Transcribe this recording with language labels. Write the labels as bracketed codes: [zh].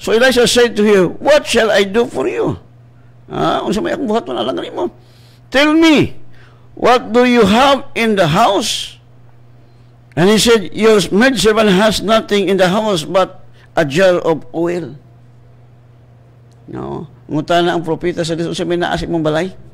[en] So Elisha said to him, "What shall I do for you?" [ceb] Unsa may akong buhaton alang nimo? [en] "Tell me, what do you have in the house?" And he said, "Your maidservant has nothing in the house but a jar of oil." [ceb] No? Ngutana ang propeta sa Dios, unsa may naa sa imong balay?